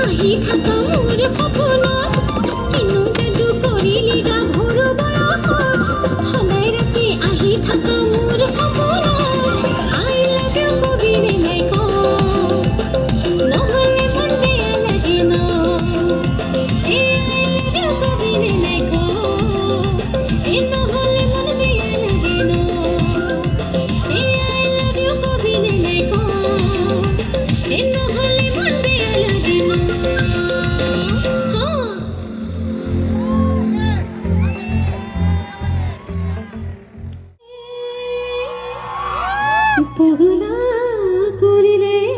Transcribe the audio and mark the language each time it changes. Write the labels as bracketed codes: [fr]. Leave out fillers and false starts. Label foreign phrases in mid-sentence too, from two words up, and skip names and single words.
[as] থাকা মোৰ সপোনত কিনো যাদু কৰিলি গাভৰু বয়সত সদায় ৰাতি আহি থাকা মোৰ সপোনত [en] I love you [as] কবিনে নাই ক নহ'লে মন বেয়া লাগে ন [en] I love you [as] কবিনে নাই ক নহ'লে মন বেয়া লাগে ন [en] I love you [as] কবিনে নাই ক নহ'লে মন বেয়া লাগে ন পগলা কৰিলে